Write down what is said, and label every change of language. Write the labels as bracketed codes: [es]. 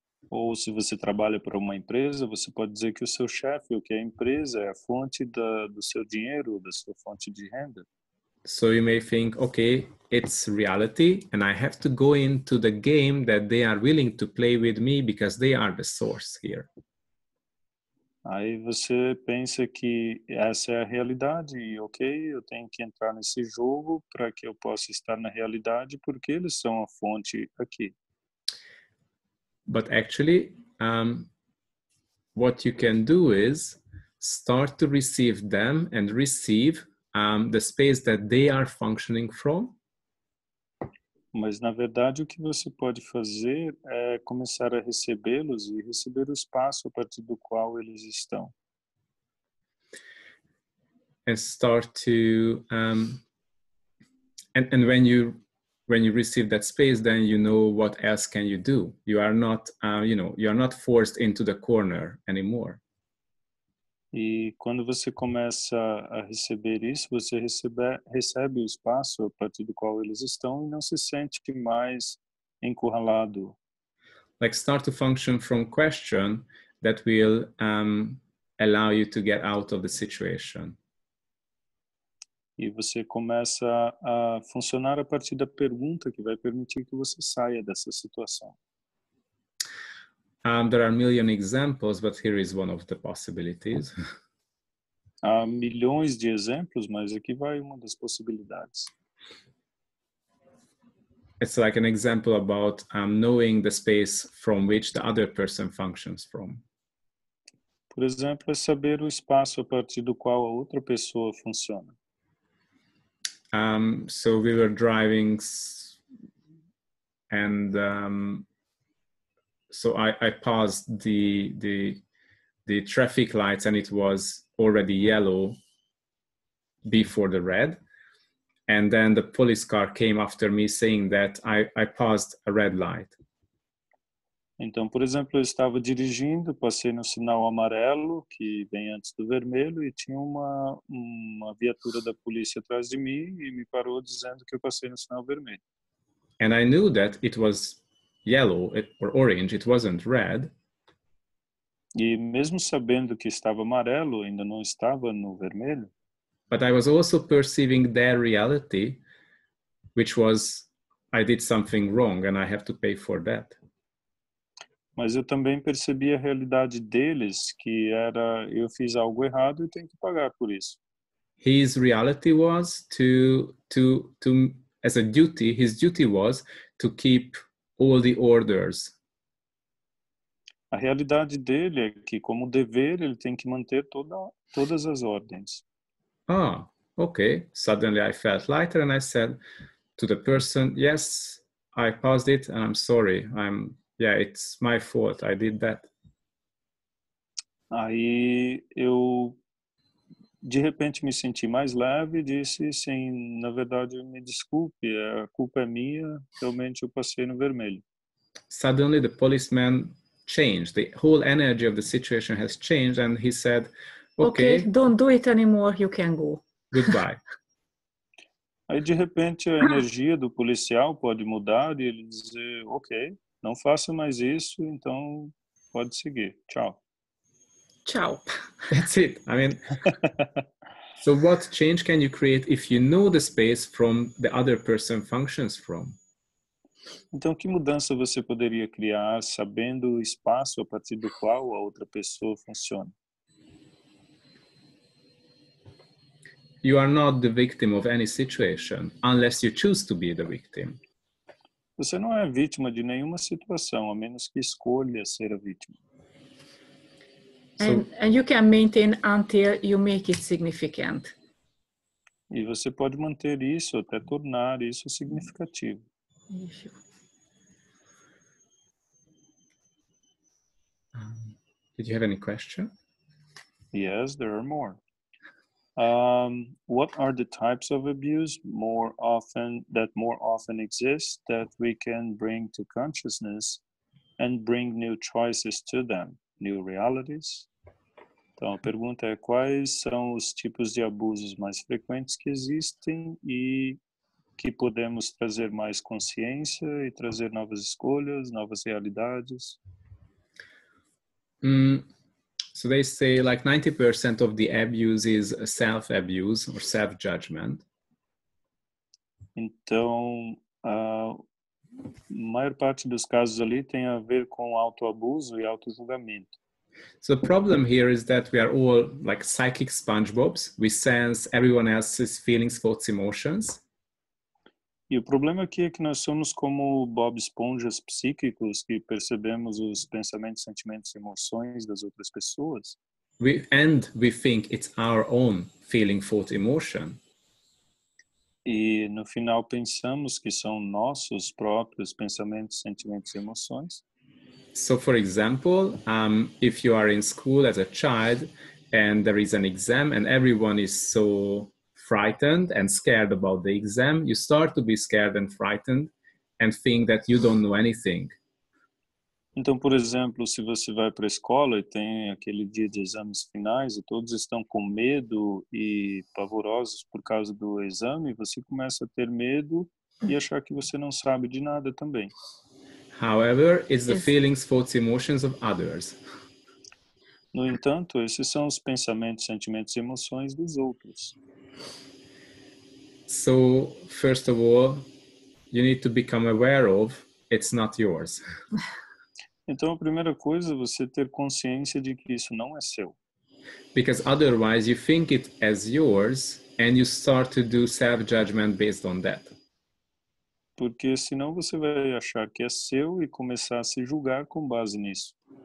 [pt] Ou se você trabalha para uma empresa, você pode dizer que o seu chefe, ou que a empresa é a fonte do seu dinheiro, da sua fonte de renda. [en] So you may think, okay, it's reality and I have to go into the game that they are willing to play with me because they are the source here. [pt] Aí você pensa que essa é a realidade e ok, eu tenho que entrar nesse jogo para que eu possa estar na realidade porque eles são a fonte aqui. [en] But actually, what you can do is start to receive them and receive the space that they are functioning from. [pt] Mas, na verdade, o que você pode fazer é começar a recebê-los e receber o espaço a partir do qual eles estão. [en] And start to, and when you receive that space, then you know what else can you do. You are not, you are not forced into the corner anymore. [pt] E quando você começa a receber isso, você recebe o espaço a partir do qual eles estão e não se sente mais encurralado. [en] Like start to function from question that will allow you to get out of the situation. [pt] E você começa a funcionar a partir da pergunta que vai permitir que você saia dessa situação. [en] There are a million examples, but here is one of the possibilities. [pt] Há milhões de exemplos, mas aqui vai uma das possibilidades. [en] It's like an example about knowing the space from which the other person functions from. [pt] Por exemplo, é saber o espaço a partir do qual a outra pessoa funciona. [en] So we were driving and so I paused the traffic lights and it was already yellow before the red. And then the police car came after me saying that I passed a red light. [pt] Então, por exemplo, eu estava dirigindo, passei no sinal amarelo, que vem antes do vermelho, e tinha uma viatura da polícia atrás de mim e me parou dizendo que eu passei no sinal vermelho. [en] And I knew that it was yellow or orange, it wasn't red. [pt] E mesmo sabendo que estava amarelo, ainda não estava no vermelho. [en] But I was also perceiving their reality, which was I did something wrong and I have to pay for that. [pt] Mas eu também percebi a realidade deles, que era eu fiz algo errado e tenho que pagar por isso. [en] His reality was to as a duty, his duty was to keep all the orders. [pt] A realidade dele é que, como dever, ele tem que manter todas as ordens. [en] ah, okay. Suddenly I felt lighter and I said to the person, yes, I paused it and I'm sorry. Yeah, it's my fault. I did that. [pt] Aí eu, de repente, me senti mais leve e disse, sim, na verdade, me desculpe, a culpa é minha, realmente eu passei no vermelho. [en] Suddenly the policeman changed. The whole energy of the situation has changed and he said, okay, don't do it anymore, you can go. goodbye. [pt] Aí, de repente, a energia do policial pode mudar e ele dizer, ok, não faça mais isso, então pode seguir, tchau. [it] Ciao. [en] That's it. I mean, so what change can you create if you know the space from the other person functions from? [pt] Então, que mudança você poderia criar sabendo o espaço a partir do qual a outra pessoa funciona? [en] You are not the victim of any situation unless you choose to be the victim. [pt] Você não é vítima de nenhuma situação, a menos que escolha ser a vítima. [en] And you can maintain until you make it significant. [pt] E você pode manter isso até tornar isso significativo. [en] Did you have any question? Yes, there are more. What are the types of abuse more often exist that we can bring to consciousness and bring new choices to them, new realities? [pt] Então, a pergunta é quais são os tipos de abusos mais frequentes que existem e que podemos trazer mais consciência e trazer novas escolhas, novas realidades? [en] So they say like 90% of the abuse is self-abuse or self-judgment. [pt] Então, a maior parte dos casos ali tem a ver com autoabuso e autojulgamento. [en] So the problem here is that we are all like psychic SpongeBobs. We sense everyone else's feelings, thoughts, emotions. [pt] E o problema aqui é que nós somos como Bob Esponjas psíquicos que percebemos os pensamentos, sentimentos e emoções das outras pessoas. [en] We think it's our own feeling, thought, emotion. [pt] E no final pensamos que são nossos próprios pensamentos, sentimentos e emoções. [en] So for example, if you are in school as a child and there is an exam and everyone is so frightened and scared about the exam, you start to be scared and frightened and think that you don't know anything. [pt] Então, por exemplo, se você vai para a escola e tem aquele dia de exames finais e todos estão com medo e pavorosos por causa do exame, você começa a ter medo e achar que você não sabe de nada também. [en] However, it's the feelings, thoughts, emotions of others. [pt] No entanto, esses são os pensamentos, sentimentos e emoções dos outros. [en] So, first of all, you need to become aware of it's not yours. [pt] Então, a primeira coisa é você ter consciência de que isso não é seu. [en] Because otherwise you think it as yours and you start to do self-judgment based on that. [pt] Porque senão você vai achar que é seu e começar a se julgar com base nisso.